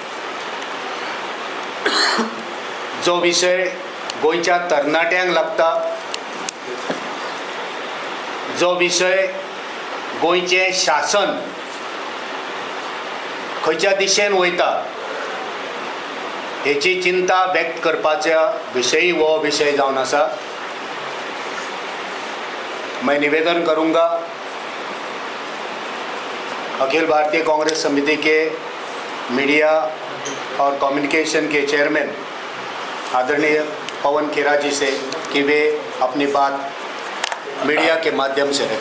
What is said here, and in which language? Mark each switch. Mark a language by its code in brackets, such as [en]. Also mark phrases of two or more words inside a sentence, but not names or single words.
[kok] जो विषय गोंयच्या तरणाट्यांक लागता, जो विषय गोंयचे शासन खंयच्या दिशेन वयता हेची चिंता व्यक्त करपाच्या विशयी वो विषय जावन आसा। [hi] मैं निवेदन करूंगा अखिल भारतीय कांग्रेस समिति के मीडिया और कम्युनिकेशन के चेयरमैन आदरणीय पवन खेराजी से कि वे अपनी बात मीडिया के माध्यम से रखें।